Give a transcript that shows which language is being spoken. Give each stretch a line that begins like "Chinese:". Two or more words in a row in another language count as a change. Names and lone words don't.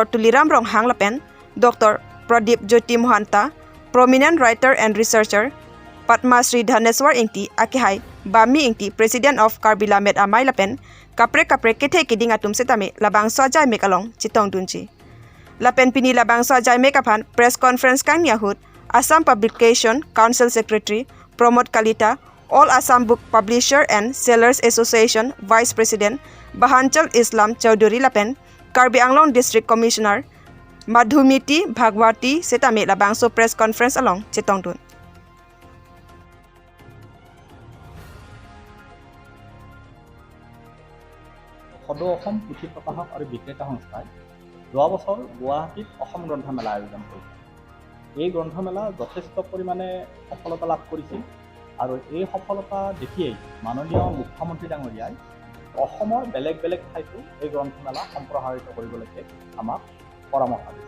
Karbi: Tuliram Ronghang lapen Dr. Pradip Jyoti Mohanta
English: Prominent Writer and Researcher
Karbi: Padma Shri Dhaneswar ingti akihai Bami ingti
English: President of Karbi Lamet
Karbi: Amai lapen kapre kethe kiding atum setame labang swajai mekalong chitong dunji. Lapen pini labang swajai mekaphan
English: press conference
Karbi: kang yahut Assam Publication Council Secretary Promote Kalita All Assam Book Publisher and Sellers Association
English: Vice President
Karbi: Bahanchal Islam Chowdhury lapen Karbi Anglong
English: District Commissioner
Karbi: Madhumiti Bhagwati setame labangso
English: press conference
Karbi: along Chetongdun.
Assamese: সদৌ অসম পুথি প্ৰকাশক আৰু বিক্ৰেতা সংস্থাই যোৱা বছৰ গুৱাহাটীত অসম গ্ৰন্থমেলা আয়োজন কৰিছিল। এই গ্ৰন্থমেলা যথেষ্ট পৰিমাণে সফলতা লাভ কৰিছিল আৰু এই সফলতা দেখিয়েই মাননীয় মুখ্যমন্ত্ৰী ডাঙৰীয়াই অসমৰ বেলেগ ঠাইতো এই গ্ৰন্থমেলা সম্প্ৰসাৰিত কৰিবলৈকে আমাক পৰামৰ্শ দিছে।